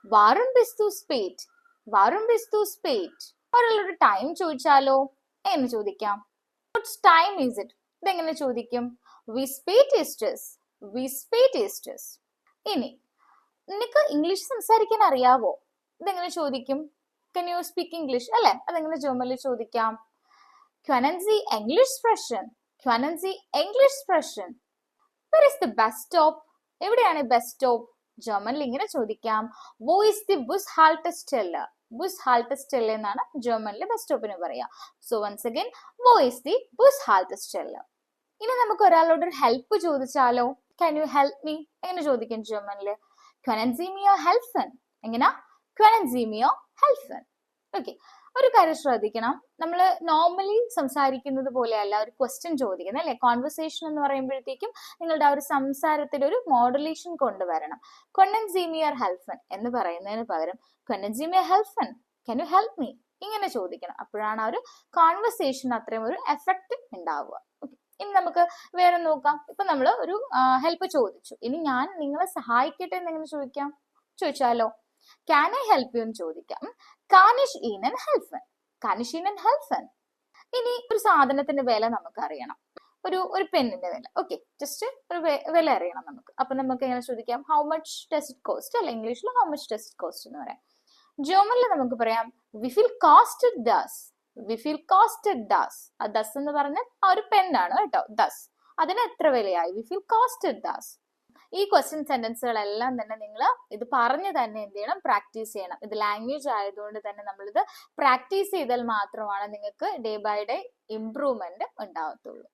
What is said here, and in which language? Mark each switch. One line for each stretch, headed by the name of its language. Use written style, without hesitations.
German: Warum bist du spät? Warum bist du spät?
Malayalam: ഒരാളോട് time ചോദിച്ചാലോ? എങ്ങനെ ചോദിക്കാം?
English: What time is it?
Malayalam: ഇതെങ്ങനെ ചോദിക്കും?
German: Wie spät ist es? Wie spät ist es?
Malayalam: ഇനി നിനക്ക് ഇംഗ്ലീഷ് സംസാരിക്കാൻ അറിയാവോ? ഇതെങ്ങനെ ചോദിക്കും?
English: Can you speak English?
Malayalam: അല്ലെ? അതെങ്ങനെ ജർമ്മനിൽ ചോദിക്കാം?
German: Können Sie English sprechen? Können Sie English sprechen?
English: Where is the bus stop?
Malayalam: എവിടെയാണ് ബസ് സ്റ്റോപ്പ്? ജർമ്മനിൽ ഇങ്ങനെ ചോദിക്കാം.
German: Wo ist die Bushaltestelle?
Malayalam: Bushaltestelle എന്നാണ് ജർമ്മനിൽ ബസ് സ്റ്റോപ്പിന് പറയാ.
English: So once again,
German: wo ist die Bushaltestelle?
Malayalam: ഇനി നമുക്ക് ഒരാളോട് ഒരു ഹെൽപ്പ് ചോദിച്ചാലോ?
English: Can you help me?
Malayalam: എങ്ങനെ ചോദിക്കും ജർമ്മനിൽ?
German: Können Sie mir helfen?
Malayalam: എങ്ങനാ?
German: Können Sie mir helfen?
Malayalam: Okay, ഒരു കാര്യം ശ്രദ്ധിക്കണം. നമ്മൾ നോർമലി സംസാരിക്കുന്നത് പോലെയല്ല ഒരു ക്വസ്റ്റ്യൻ ചോദിക്കുന്നത് അല്ലെ. കോൺവെർസേഷൻ എന്ന് പറയുമ്പോഴത്തേക്കും നിങ്ങളുടെ ആ ഒരു സംസാരത്തിൽ ഒരു മോഡുലേഷൻ കൊണ്ടുവരണം.
German: Können Sie mir helfen
Malayalam: എന്ന് പറയുന്നതിന് പകരം
German: Können Sie mir helfen?
English: Can you help me?
Malayalam: ഇങ്ങനെ ചോദിക്കണം. അപ്പോഴാണ് ആ ഒരു കോൺവെർസേഷൻ അത്രയും ഒരു എഫക്റ്റ് ഉണ്ടാവുക. ഓക്കെ, ഇനി നമുക്ക് വേറെ നോക്കാം. ഇപ്പൊ നമ്മൾ ഒരു ഹെൽപ്പ് ചോദിച്ചു. ഇനി ഞാൻ നിങ്ങളെ സഹായിക്കട്ടെ എന്നെങ്ങനെ ചോദിച്ചാലോ?
English: Can I help you
Malayalam: എന്ന് ചോദിക്കാം.
German: Kann ich Ihnen helfen? Kann ich Ihnen helfen?
Malayalam: ഇനി ഒരു സാധനത്തിന്റെ വില നമുക്ക് അറിയണം. ഒരു പെന്നിന്റെ വില. ഓക്കെ, ജസ്റ്റ് ഒരു വില അറിയണം നമുക്ക്. അപ്പൊ നമുക്ക് എങ്ങനെ ചോദിക്കാം?
English: How much does it cost?
Malayalam: അല്ല, ഇംഗ്ലീഷിൽ
English: how much does it cost
Malayalam: എന്ന് പറയാം. ജർമ്മനിൽ നമുക്ക് പറയാം
German: Wie viel kostet das? Wie viel kostet das?
Malayalam: ആ das എന്ന് പറഞ്ഞാൽ ആ ഒരു പെന്നാണ് കേട്ടോ. das അതിന് എത്ര വിലയായി?
German: Wie viel kostet das?
Malayalam: ഈ ക്വസ്റ്റ്യൻ സെന്റൻസുകളെല്ലാം തന്നെ നിങ്ങൾ ഇത് പറഞ്ഞു തന്നെ എന്ത് ചെയ്യണം? പ്രാക്ടീസ് ചെയ്യണം. ഇത് ലാംഗ്വേജ് ആയതുകൊണ്ട് തന്നെ നമ്മളിത് പ്രാക്ടീസ് ചെയ്താൽ മാത്രമാണ് നിങ്ങൾക്ക് ഡേ ബൈ ഡേ ഇംപ്രൂവ്മെന്റ് ഉണ്ടാവത്തുള്ളൂ.